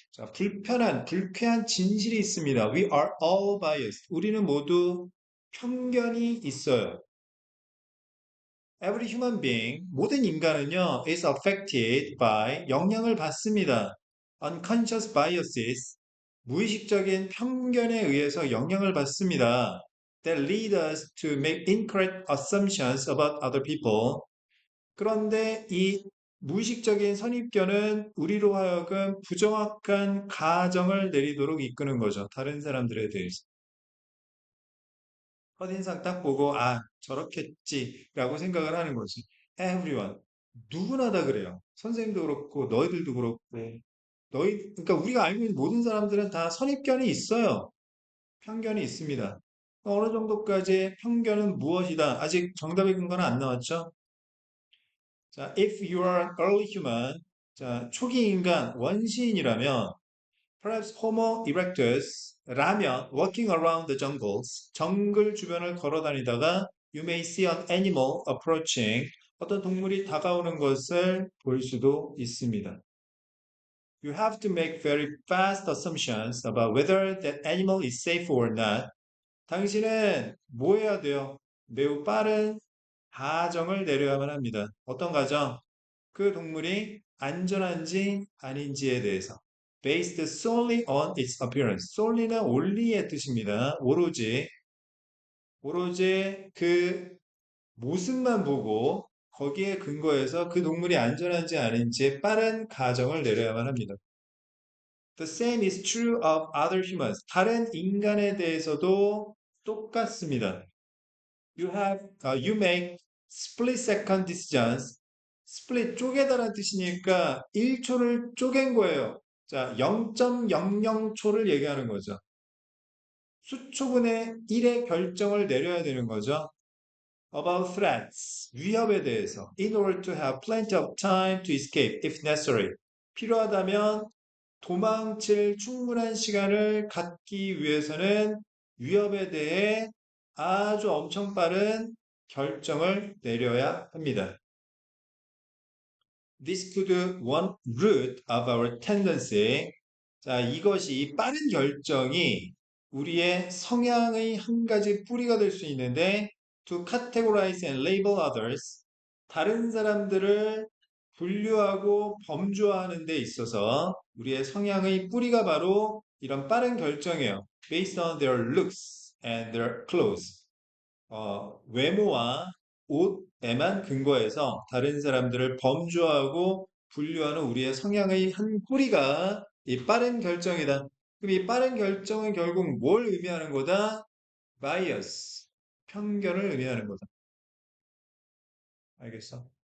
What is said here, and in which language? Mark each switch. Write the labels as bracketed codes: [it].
[ko] 자, 불쾌한 진실이 있습니다. [en] We are all biased. [ko] 우리는 모두 편견이 있어요. [en] Every human being, [ko] 모든 인간은요, [en] is affected by, [ko] 영향을 받습니다. [en] Unconscious biases, [ko] 무의식적인 편견에 의해서 영향을 받습니다. [en] That lead us to make incorrect assumptions about other people. [ko] 그런데 이 무의식적인 선입견은 우리로 하여금 부정확한 가정을 내리도록 이끄는 거죠. 다른 사람들에 대해서. 첫인상 딱 보고, 저렇겠지라고 생각을 하는 거지. [en] Everyone. [ko] 누구나 다 그래요. 선생님도 그렇고, 너희들도 그렇고, 그러니까 우리가 알고 있는 모든 사람들은 다 선입견이 있어요. 편견이 있습니다. 어느 정도까지 편견은 무엇이다? 아직 정답의 근거는 안 나왔죠? [en] 자, if you are an early human, [ko] 자, 초기 인간, 원시인이라면, [en] perhaps Homo erectus,라면, walking around the jungles, [ko] 정글 주변을 걸어 다니다가, [en] you may see an animal approaching, [ko] 어떤 동물이 다가오는 것을 볼 수도 있습니다. [en] You have to make very fast assumptions about whether that animal is safe or not. [ko] 당신은 뭐 해야 돼요? 매우 빠른 가정을 내려야만 합니다. 어떤 가정? 그 동물이 안전한지 아닌지에 대해서. [en] Based solely on its appearance. [ko] solely는 only의 뜻입니다. 오로지 그 모습만 보고 거기에 근거해서 그 동물이 안전한지 아닌지에 빠른 가정을 내려야만 합니다. [en] The same is true of other humans. [ko] 다른 인간에 대해서도 똑같습니다. [en] You make split second decisions. [ko] split 쪼개다라는 뜻이니까 1초를 쪼갠 거예요. 자, 0.00초를 얘기하는 거죠. 수초분의 1의 결정을 내려야 되는 거죠. [en] About threats, [ko] 위협에 대해서. [en] In order to have plenty of time to escape if necessary. [ko] 필요하다면 도망칠 충분한 시간을 갖기 위해서는 위협에 대해 아주 엄청 빠른 결정을 내려야 합니다. [en] This could one root of our tendency. [ko] 자, 이것이 빠른 결정이 우리의 성향의 한 가지 뿌리가 될 수 있는데 [en] to categorize and label others. [ko] 다른 사람들을 분류하고 범주화하는 데 있어서 우리의 성향의 뿌리가 바로 이런 빠른 결정이에요. [en] Based on their looks and their clothes. [ko] 외모와 옷에만 근거해서 다른 사람들을 범주하고 분류하는 우리의 성향의 한 뿌리가 이 빠른 결정이다. 그럼 이 빠른 결정은 결국 뭘 의미하는 거다? bias, 편견을 의미하는 거다. 알겠어?